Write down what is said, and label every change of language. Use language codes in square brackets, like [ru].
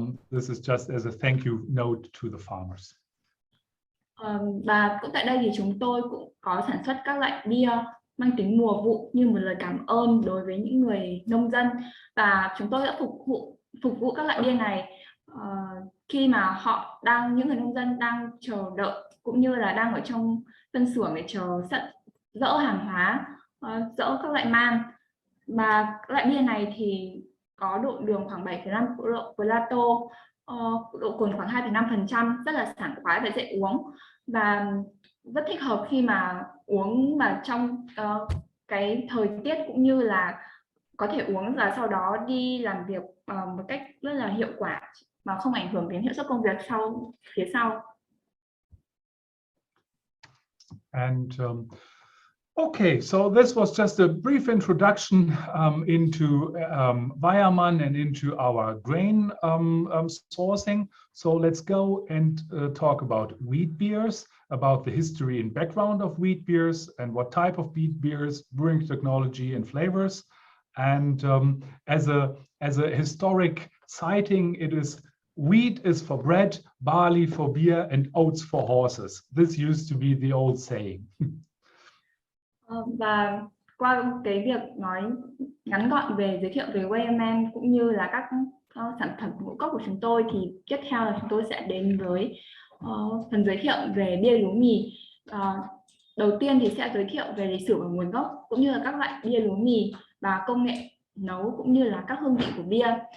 [en] This is just as a thank you note to the farmers. [vi] Và cũng tại đây thì chúng tôi cũng có sản xuất các loại bia mang tính mùa vụ như một lời cảm ơn đối với những người nông dân, và chúng tôi đã phục vụ các loại bia này khi mà những người nông dân đang chờ đợi cũng như là đang ở trong phân xưởng để chờ dỡ hàng hóa, dỡ các loại man. Và loại bia này thì có độ đường khoảng 7,5 độ, độ cồn khoảng 2,5%, rất là sảng khoái và dễ uống, và rất thích hợp khi mà uống mà trong cái thời tiết cũng như là có thể uống và sau đó đi làm việc một cách rất là hiệu quả mà không ảnh hưởng đến hiệu suất công việc phía sau. [en] And okay, so this was just a brief introduction into Weyermann and into our grain sourcing. So let's go and talk about wheat beers, about the history and background of wheat beers, and what type of wheat beers, brewing technology and flavors. And as a historic citing, it is wheat is for bread, barley for beer, and oats for horses. This used to be the old saying. [vi] Và qua cái việc nói ngắn gọn về giới thiệu về Wayman cũng như là các sản phẩm ngũ cốc của chúng tôi, thì tiếp theo là chúng tôi sẽ đến với phần giới thiệu về bia lúa mì. Đầu tiên thì sẽ giới thiệu về lịch sử và nguồn gốc cũng như là các loại bia lúa mì và công nghệ nấu cũng như là các hương vị của bia.